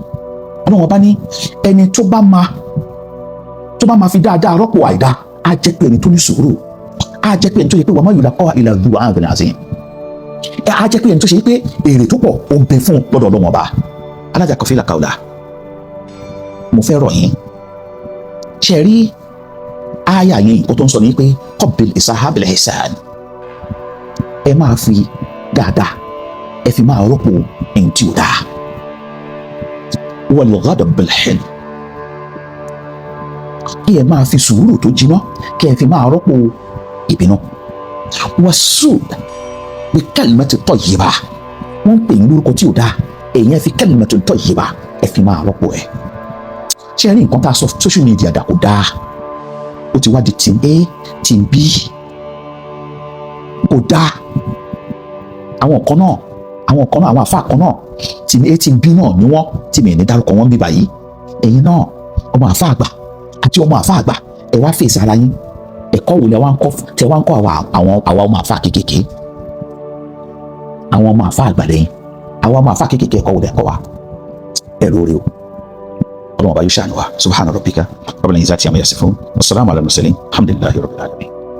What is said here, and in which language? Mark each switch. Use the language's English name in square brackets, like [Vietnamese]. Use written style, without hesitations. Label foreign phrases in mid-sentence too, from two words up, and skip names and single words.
[Yoruba] Ọlọ́run ọba ní ẹni tó bá máa fi dáadáa rọ́pò àìdá á jẹ́ pé ẹni tó ní sùúrù, á jẹ́ pé ẹni tó yẹ pé [Arabic] وما يلقاها إلا ذو حظ عظيم. [Yoruba] Á jẹ́ pé ẹni tó ṣe pé èrè tó pọ̀ ó ń bẹ fún lọ́dọ̀ Ọlọ́run ọba. Alájà kọfílà káwùlà, mo fẹ́ rọ̀ yín, ṣe rí àyà yẹn kó tó ń sọ ní pé [Arabic] قابل الإساءة بالإحسان. [Yoruba] Ẹ máa fi dáadáa ẹ fi máa rọ́pò ẹni tí ò dáa. [Arabic] والغضب بالحلم. [Yoruba] Kí ẹ máa fi sùúrù tó jiná kí ẹ fi máa rọ́pò ìbínú. [Arabic] والسوء بكلمة طيبة. [Yoruba] Wọ́n ń pè ní lórúkọ tí ò dáa, èèyàn fi [Arabic] كلمة طيبة [Yoruba] ẹ fi máa rọ́pò ẹ̀. Ṣé ẹ rí nǹkan tá a sọ [English] social media [Yoruba] dà kó dáa? Ó ti wá di [English] team A, team B. [Yoruba] Kò dáa. Àwọn kan náà, àwọn àfáà kan náà, [English] team A, team B [Yoruba] náà ni wọ́n, tí mi ní dárúkọ wọn bí báyìí. Ẹ̀yin náà, ọmọ àfáà àgbà àti ọmọ àfáà àgbà, ẹ wá fèsì ara yín. Ẹ̀kọ́ wo lẹ wá ń kọ́ àwa ọmọ àfáà kéékèèké? Àwọn ọmọ àfáà àgbà lẹ́yìn. Àwọn ọmọ àfáà kéékèèké ẹ̀kọ́ wo lẹ kọ́ wa? Ẹ̀rọ rẹ o. Ọlọ́run ọba yóò ṣàánú wa. [Arabic] سبحان ربك رب العزة عما يصفون وسلام على المرسلين. الحمد لله رب العالمين.